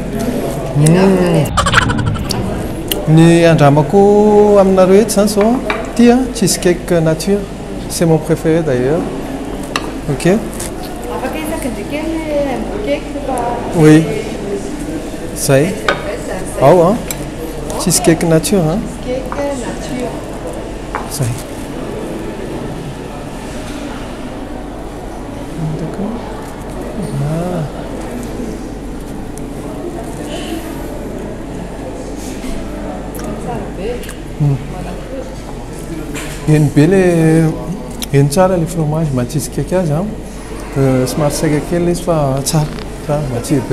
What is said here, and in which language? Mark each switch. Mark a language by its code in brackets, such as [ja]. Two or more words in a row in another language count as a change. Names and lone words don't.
[mg] ny andramako aminareo eto zany zao tia [fr] cheesecake nature, c'est mon préféré d'ailleurs. Ok, oui [mg] zay ao [fr] cheesecake nature [mg] zay. Eny be le eny tsara le fromage matsisy azy somary saika kely izy fa tsara matsiro be.